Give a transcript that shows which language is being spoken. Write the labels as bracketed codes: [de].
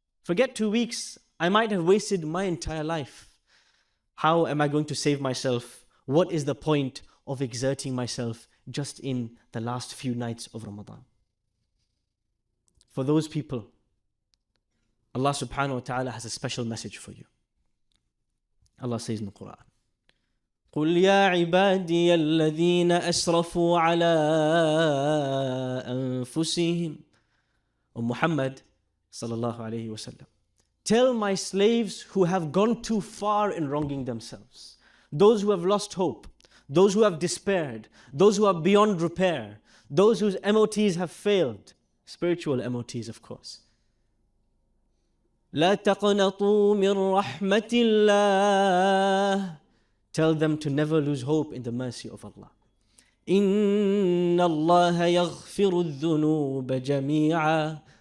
[en] Forget 2 weeks, I might have wasted my entire life. How am I going to save myself? What is the point of exerting myself just in the last few nights of Ramadan? For those people, Allah subhanahu wa ta'ala has a special message for you. Allah says in the Quran, [ar] قُلْ يَا عِبَادِيَ الَّذِينَ أَسْرَفُوا عَلَىٰ أَنفُسِهِمْ. [en] O Muhammad sallallahu alayhi wa sallam, tell my slaves who have gone too far in wronging themselves, those who have lost hope, those who have despaired, those who are beyond repair, those whose MOTs have failed, spiritual MOTs of course. [ar] لا تقنطوا من رحمة الله. [en] Tell them to never lose hope in the mercy of Allah. [ar] إن الله يغفر الذنوب جميعا.